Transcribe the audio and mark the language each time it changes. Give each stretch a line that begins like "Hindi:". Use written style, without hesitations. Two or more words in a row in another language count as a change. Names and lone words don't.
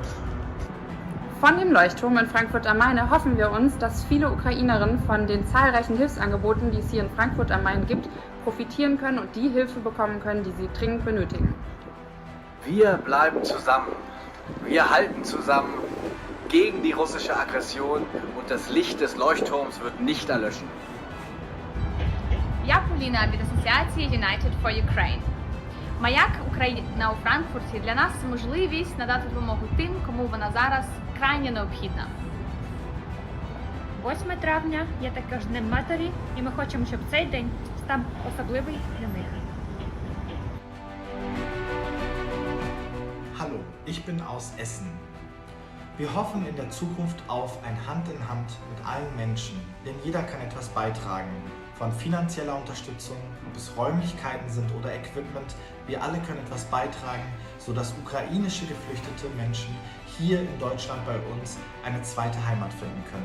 German: Von dem Leuchtturm in Frankfurt am Main hoffen wir uns, dass viele Ukrainerinnen von den zahlreichen Hilfsangeboten, die es hier in Frankfurt am Main gibt, profitieren können und die Hilfe bekommen können, die sie dringend benötigen. Wir bleiben zusammen. Wir halten zusammen gegen die russische Aggression und das Licht des Leuchtturms wird nicht erlöschen.
Ukrainian: Я Поліна від асоціації United for Ukraine. Маяк Україна у Франкфурті для нас можливість надати допомогу тим, кому вона зараз крайне необхідна. 8 травня є також Днем Матері, і ми хочемо, щоб цей день став особливий для них.
German: Hallo, ich bin aus Essen. Wir hoffen in der Zukunft auf ein Hand in Hand mit allen Menschen, denn jeder kann etwas beitragen. Von finanzieller Unterstützung bis Räumlichkeiten sind oder Equipment, wir alle können etwas beitragen, sodass ukrainische geflüchtete Menschen hier in Deutschland bei uns eine zweite Heimat finden können.